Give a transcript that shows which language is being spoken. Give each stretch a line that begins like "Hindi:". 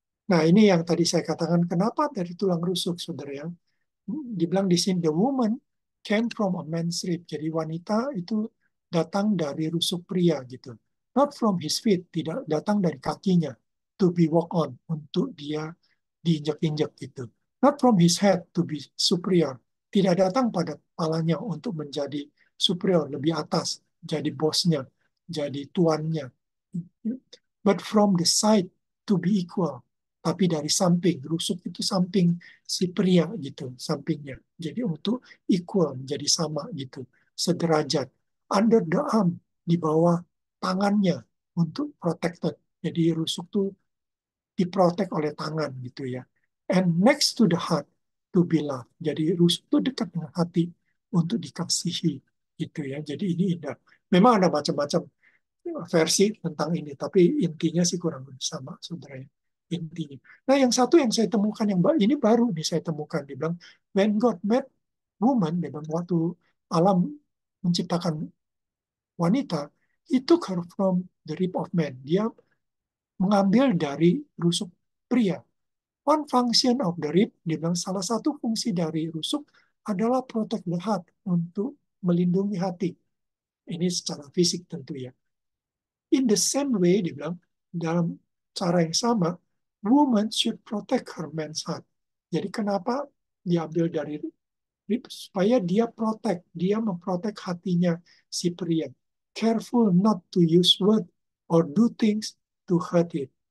Indonesian: Nah, ini yang tadi saya katakan, kenapa dari tulang rusuk, saudara ya?
English: Dibilang di sini, the woman came from a man's rib.
Indonesian: Jadi wanita itu datang dari rusuk pria gitu.
English: Not from his feet,
Indonesian: tidak datang dari kakinya.
English: To be walk on,
Indonesian: untuk dia diinjak-injak gitu.
English: Not from his head to be superior.
Indonesian: Tidak datang pada kepalanya untuk menjadi superior, lebih atas, jadi bosnya, jadi tuannya.
English: But from the side to be equal.
Indonesian: Tapi dari samping, rusuk itu samping si pria gitu, sampingnya. Jadi untuk equal, menjadi sama gitu, sederajat.
English: Under the arm,
Indonesian: di bawah tangannya untuk protected. Jadi rusuk itu diprotek oleh tangan gitu ya.
English: And next to the heart to be loved.
Indonesian: Jadi rusuk itu dekat dengan hati untuk dikasihi gitu ya. Jadi ini indah. Memang ada macam-macam versi tentang ini, tapi intinya sih kurang lebih sama, saudara ya. Intinya. Nah, yang satu yang saya temukan yang ini baru nih saya temukan, dia bilang
English: when God made woman,
Indonesian: dia bilang waktu alam menciptakan wanita,
English: he took her from the rib of man.
Indonesian: Dia mengambil dari rusuk pria.
English: One function of the rib,
Indonesian: dia bilang salah satu fungsi dari rusuk adalah
English: protect the heart,
Indonesian: untuk melindungi hati. Ini secara fisik tentu ya.
English: In the same way,
Indonesian: dia bilang, dalam cara yang sama,
English: woman should protect her man's heart.
Indonesian: Jadi kenapa diambil dari rib? Supaya dia protect, dia memprotek hatinya si pria.
English: Careful not to use word or do things to hurt it.